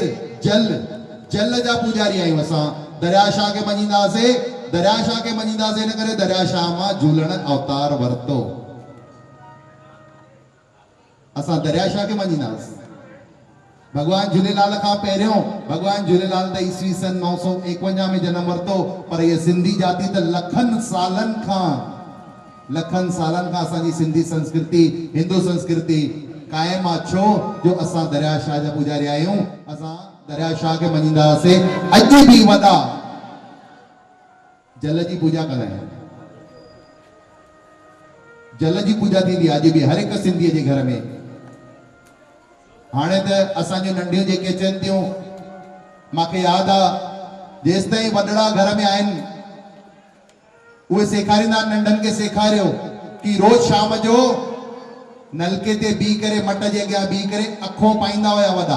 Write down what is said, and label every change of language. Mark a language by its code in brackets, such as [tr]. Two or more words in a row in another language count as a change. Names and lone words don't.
[sd] जल जा पुजारी आहियूं असां। दरिया शाह खे मञींदासीं, दरिया शाह खे मञींदासीं इन करे दरिया शाह मां झूलण अवतार वरितो। असां दरिया शाह खे मञींदासीं। भगवान झूलेलाल खां पहिरियों भगवान झूलेलाल त ईस्वी सन 951 में जन्म वरितो, पर ये सिंधी जाति त लखनि सालनि खां असांजी सिंधी संस्कृति, हिंदू संस्कृति कायम आहे। छो जो असां दरिया शाह जा पुजारी आहियूं। असां दरिया शाह खे मञींदासीं। अॼु बि वॾा जल जी पूजा कंदा आहिनि। जल जी पूजा थींदी आहे अॼु बि हर हिकु सिंधीअ जे घर में। हाणे त असांजूं नंढियूं जेके अचनि थियूं, मूंखे यादि आहे जेसि ताईं वॾड़ा घर में आहिनि उहे सेखारींदा नंढनि खे सेखारियो कि रोज़ शाम जो नलके ते बीह करे मट जे अॻियां बीह करे अखो पाईंदा हुया वॾा।